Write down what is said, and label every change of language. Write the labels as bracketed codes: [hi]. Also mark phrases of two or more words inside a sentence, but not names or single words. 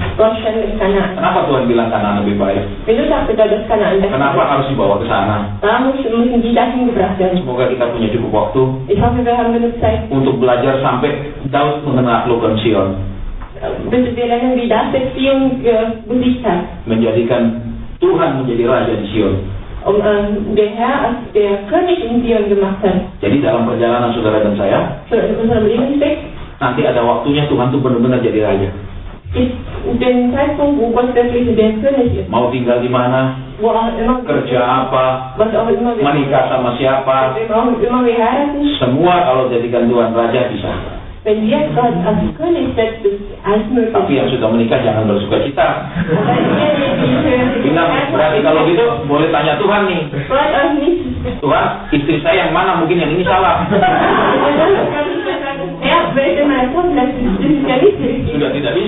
[id] Kenapa Tuhan bilang Kanaan lebih baik? Kenapa harus dibawa ke sana? Semoga kita punya cukup waktu untuk belajar sampai Daud menaklukkan Sion. Menjadikan Tuhan menjadi raja di Sion. [de] Der Herr als der König in Sion gemacht hat. [id] Jadi dalam perjalanan saudara dan saya, nanti ada waktunya Tuhan tuh benar-benar jadi raja. [de] Den Zeitpunkt, wo Gott wirklich der König ist. [id] Mau tinggal di mana? Kerja apa? Menikah sama siapa? Semua kalau jadikan Tuhan raja bisa. [de] Wenn wir Gott als König setzen, ist alles möglich. [id] Tapi yang sudah menikah jangan bersuka cita. Bilang, berarti kalau gitu boleh tanya Tuhan nih. Tuhan, istri saya yang mana? Mungkin yang ini salah. Sudah tidak bisa.